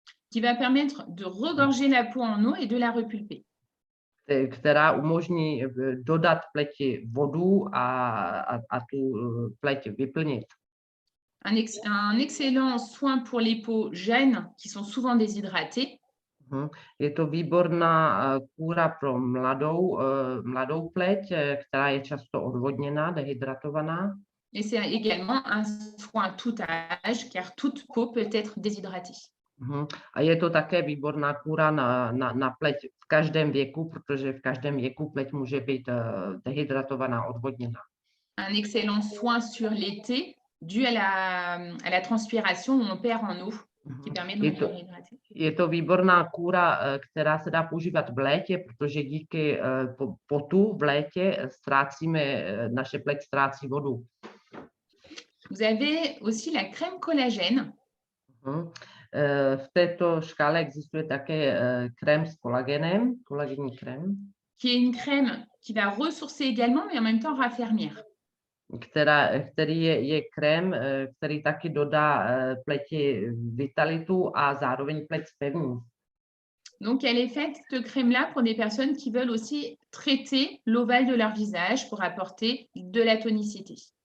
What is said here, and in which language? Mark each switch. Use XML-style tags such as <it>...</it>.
<fr>Qui va permettre de regorger la peau en eau et de la repulper.</fr> <cs>Která umožní dodat pleti vodu a tu pleť vyplnit.</cs> <fr>Un excellent soin pour les peaux jeunes qui sont souvent déshydratées.</fr> <cs>Je to výborná kůra pro mladou pleť, která je často odvodněná, dehydratovaná.</cs> <fr>Et c'est également un soin tout âge, car toute peau peut être déshydratée.</fr> <cs>A je to také výborná kůra na pleť v každém věku, protože v každém věku pleť může být dehydratovaná, odvodněná.</cs> <fr>Un excellent soin sur l'été, dû à la transpiration où on perd en eau. qui permet donc de réhydrater.</fr> <cs>Je to výborná kůra, která se dá používat v létě, protože díky potu v létě naše pleť ztrácí vodu.</cs> <fr>Vous avez aussi la crème collagène.</fr> <cs>V této škále existuje také krém s kolagénem, kolagenní krém,</cs> <fr>qui est une crème qui va ressourcer également, mais en même temps raffermir.</fr> <cs>který je krém, který taky dodá pleti vitalitu a zároveň pleť zpevní.</cs> <fr>Donc, elle est faite, cette crème-là, pour des personnes qui veulent aussi traiter l'ovale de leur visage pour apporter de la tonicité.</fr>